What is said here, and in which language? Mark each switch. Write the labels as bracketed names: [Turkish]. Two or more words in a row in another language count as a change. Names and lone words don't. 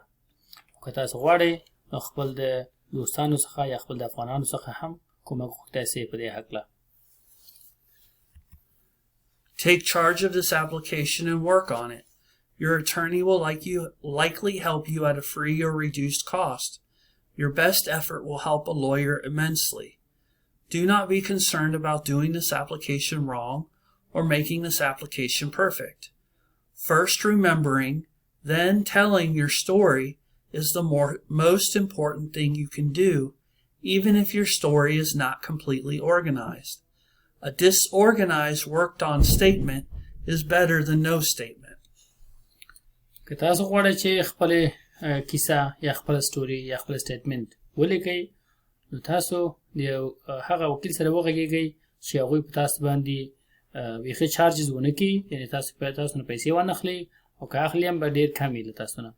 [Pashto] که تاسو غواړئ نو خپل د دوستانو څخه یا خپل د افغانانو څخه هم کومک غوښتی شئ په دې هکله. [English] Take charge of this application and work on it. Your attorney will likely help you at a free or reduced cost. Your best effort will help a lawyer immensely. Do not be concerned about doing this application wrong or making this application perfect. First remembering, then telling your story is the most important thing you can do, even if your story is not completely organized. A disorganized, worked-on statement is better than no statement. [Pashto] که تاسو غواړئ چې خپل کیسه یا خپل سټوري یا خپل سټیټمنټ ولیکئ، نو تاسو د هغه وکیل سره وغږیږئ چې هغوی په تاسو باندې بیخي چارجز ونه کړي، یعنې تاسو نه پیسې وانخلئ او که اخلي هم به ډېر کم وي له تاسو نه.